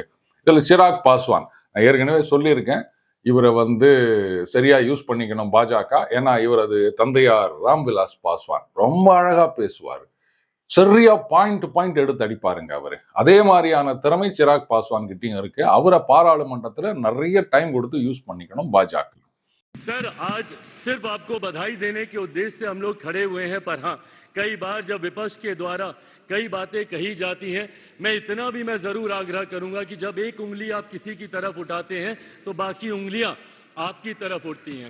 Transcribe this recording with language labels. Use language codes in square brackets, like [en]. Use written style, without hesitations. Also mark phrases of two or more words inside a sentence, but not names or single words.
[ta] இதுல சிராக் பாஸ்வான், நான் ஏற்கனவே சொல்லியிருக்கேன், இவரை சரியா யூஸ் பண்ணிக்கணும் பாஜக. ஏன்னா இவரது தந்தையார் ராம்விலாஸ் பாஸ்வான் ரொம்ப அழகா பேசுவார், சரியா பாயிண்ட் எடுத்து அடிப்பாருங்க அவரு. அதே மாதிரியான திறமை சிராக் பாஸ்வான் கிட்டையும் இருக்கு. அவரை பாராளுமன்றத்துல நிறைய டைம் கொடுத்து யூஸ் பண்ணிக்கணும் பாஜக. [hi] सर, आज सिर्फ आपको बधाई देने के उद्देश्य से हम लोग खड़े हुए हैं, पर हाँ, कई बार जब विपक्ष के द्वारा कई बातें कही जाती हैं, मैं जरूर आग्रह करूंगा कि जब एक उंगली आप किसी की तरफ उठाते हैं तो बाकी उंगलियां आपकी तरफ उठती हैं।